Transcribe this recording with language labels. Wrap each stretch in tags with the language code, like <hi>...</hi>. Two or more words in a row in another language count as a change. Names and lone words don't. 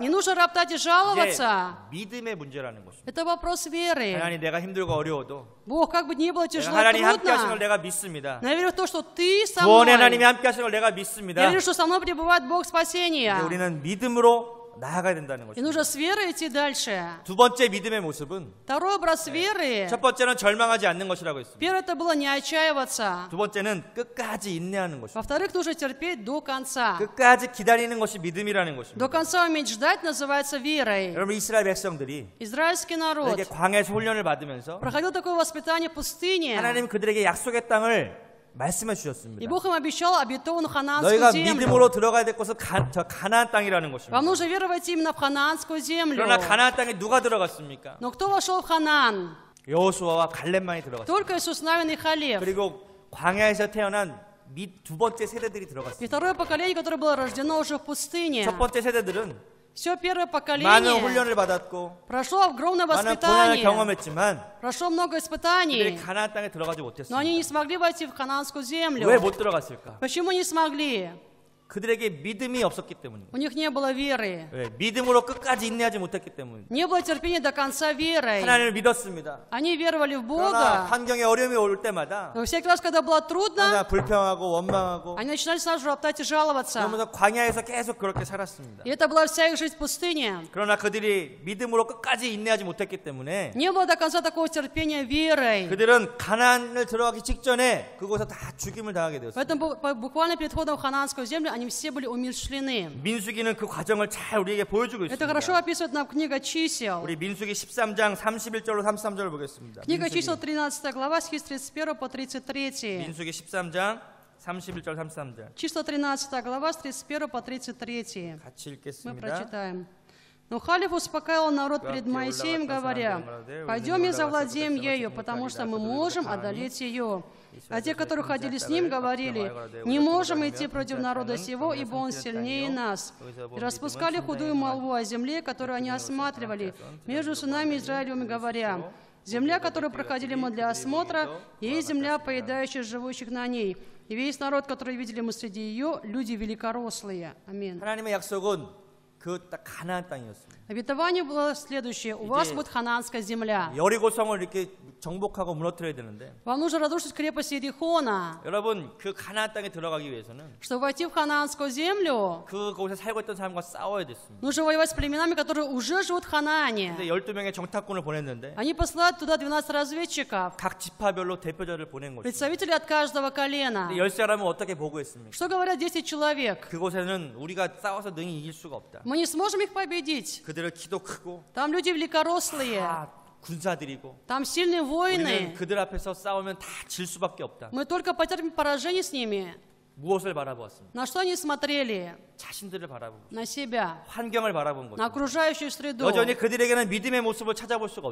<ru>Не нужно роптать и</ru> <ko>이제</ko> <ru>жаловаться.</ru> <ko>믿음의 문제라는 것입니다.</ko> <ru>Это вопрос веры.</ru> <ko>하나님 내가 힘들고 어려워도</ko> <ru>Бог, как бы ни было</ru> <ko>내가</ko> <ru>тяжело,</ru> <ko>하나님 함께 하신 걸</ko> <ru>трудно,</ru> <ko>내가 믿습니다.</ko> <ru>но я верю в то, что ты со</ru> <ko>구원의 하나님이</ko> <ru>мной.</ru> <ko>함께 하신 걸 내가 믿습니다.</ko> <ru>Я верю, что со мной пребывает Бог</ru> <ko>이제</ko> <ru>спасения.</ru> <ko>우리는 믿음으로 나아가야 된다는</ko> <ru>И</ru> <ko>것입니다.</ko> <ru>нужно с верой идти дальше.</ru> <ko>두 번째 믿음의 모습은</ko> <ru>Второй образ веры.</ru> <ko>첫 번째는 절망하지 않는 것이라고 했습니다.</ko> <ru>Первое это было не отчаиваться.</ru> <ko>두 번째는 끝까지 인내하는 것입니다.</ko> <ru>Во-вторых, нужно терпеть до конца.</ru> <ko>끝까지 기다리는 것이 믿음이라는 것입니다.</ko> <ru>До конца уметь ждать называется верой.</ru> <ko>여러분 이스라엘 백성들이</ko> <ru>Израильский народ</ru> <ko>이렇게 광야에서 훈련을 받으면서</ko> <ru>проходил такое воспитание в пустыне.</ru> <ko>하나님 그들에게 약속의 땅을 말씀해 주셨습니다.</ko> <ru>И Бог им обещал обетованную</ru> <ko>너희가</ko> <ru>ханаанскую землю.</ru> <ko>믿음으로 들어가야 될 곳은 저 가나안 땅이라는 것입니다.</ko> <ru>Вам нужно веровать именно в ханаанскую землю.</ru> <ko>그러나 가나안 땅에 누가 들어갔습니까?</ko> <ru>Но кто вошел в Ханаан?</ru> <ko>여호수아와 갈렙만이 들어갔습니다.</ko> <ru>Только Иисус Навин и Халев.</ru> <ko>그리고 광야에서 태어난 두 번째 세대들이</ko> <ru>И</ru> <ko>들어갔습니다.</ko> <ru>второе поколение, которое было рождено уже в пустыне.</ru> <ko>첫 번째 세대들은</ko> <ru>Все первое</ru> <ko>많은</ko> <ru>поколение</ru> <ko>훈련을 받았고</ko> <ru>прошло огромное</ru> <ko>많은 고난을</ko> <ru>воспитание.</ru> <ko>경험했지만</ko> <ru>Прошло много</ru> <ko>그들이</ko> <ru>испытаний.</ru> <ko>가나안 땅에 들어가지</ko> <ru>Но</ru> <ko>못했습니다.</ko> <ru>они не смогли войти в ханаанскую</ru> <ko>왜</ko> <ru>землю.</ru> <ko>못 들어갔을까?</ko> <ru>Почему не смогли?</ru> <ko>그들에게 믿음이 없었기 때문입니다.</ko> <ru>У них не было веры.</ru> <ko>왜? 믿음으로 끝까지 인내하지 못했기 때문입니다.</ko> <ru>Не было терпения до конца верой.</ru> <ko>하나님을 믿었습니다.</ko> <ru>Они веровали в</ru> <ko>그러나</ko> <ru>Бога.</ru> <ko>환경에 어려움이 올 때마다</ko> <ru>Но всякий раз, когда было трудно,</ru> <ko>항상 불평하고 원망하고</ko> <ru>они начинали сразу же роптать и жаловаться.</ru> <ko>그러면서 광야에서 계속 그렇게 살았습니다.</ko> <ru>И это была вся их жизнь в пустыне.</ru> <ko>그러나 그들이 믿음으로 끝까지 인내하지 못했기 때문에</ko> <ru>Не было до конца такого терпения верой.</ru> <ko>그들은 가나안을 들어가기 직전에 그곳에서 다 죽임을 당하게 되었습니다.</ko> <ru>Поэтому буквально перед входом в ханаанскую землю они все были умершлены.</ru> <ko>민수기는 그 과정을 잘 우리에게 보여주고</ko> <ru>Это хорошо</ru> <ko>있습니다.</ko> <ru>описывает нам книга чисел.</ru> <ko>우리 민수기 13장 31절로 33절을 보겠습니다.</ko> <ru>Книга чисел 13 глава, стихи с 31 по 33.</ru> <ko>민수기 13장 31절 33절</ko> <ru>Числа 13 глава, с 31 по 33.</ru> <ko>같이</ko> <ru>Мы</ru> <ko>읽겠습니다.</ko> <ru>прочитаем. Но Халев успокаивал народ перед Моисеем, говоря: «Пойдем и завладеем ею, потому что мы можем одолеть ее». А те, которые ходили с ним, говорили: «Не можем идти против народа сего, ибо он сильнее нас». И распускали худую молву о земле, которую они осматривали, между сынами Израилевыми, говоря: «Земля, которую проходили мы для осмотра, есть земля, поедающая живущих на ней. И весь народ, который видели мы среди ее, люди великорослые». Аминь.</ru> <ko>하나님의 약속은 그 딱 가나안 땅이었습니다.</ko> <ru>Обетование было следующее. У вас будет ханаанская земля.</ru> <ko>여리고성을 이렇게 정복하고 무너뜨려야 되는데</ko> <ru>Вам нужно разрушить крепость Иерихона.</ru> <ko>여러분 그 가나안 땅에 들어가기 위해서는</ko> <ru>Чтобы войти в ханаанскую землю,</ru> <ko>그곳에 살고 있던 사람과 싸워야 됐습니다.</ko> <ru>нужно воевать с племенами, которые уже живут в Ханаане.</ru> <ko>근데 12명의 정탐꾼을 보냈는데</ko> <ru>Они посылают туда 12 разведчиков,</ru> <ko>각 지파별로 대표자를 보낸 것입니다.</ko> <ru>представителей от каждого колена.</ru> <ko>근데 10사람은 어떻게 보고했습니까?</ko> <ru>Что говорят 10 человек?</ru> <ko>그곳에는 우리가 싸워서 능히 이길 수가 없다.</ko> <ru>Мы не сможем их победить.</ru> <ko>그들은 키도 크고</ko> <ru>Там люди великорослые,</ru> <ko>다 군사들이고</ko> <ru>там сильные</ru> <ko>우리는</ko> <ru>воины.</ru> <ko>그들 앞에서 싸우면 다 질 수밖에 없다.</ko> <ru>Мы только потерпим поражение с ними.</ru> <ko>무엇을 바라보았습니까?</ko> <ru>На что они смотрели?</ru> <ko>자신들을 바라보고</ko> <ru>На себя,</ru> <ko>환경을 바라본</ko> <ru>на</ru> <ko>것입니다.</ko> <ru>окружающую среду.</ru> <ko>여전히 그들에게는 믿음의 모습을 찾아볼 수가</ko>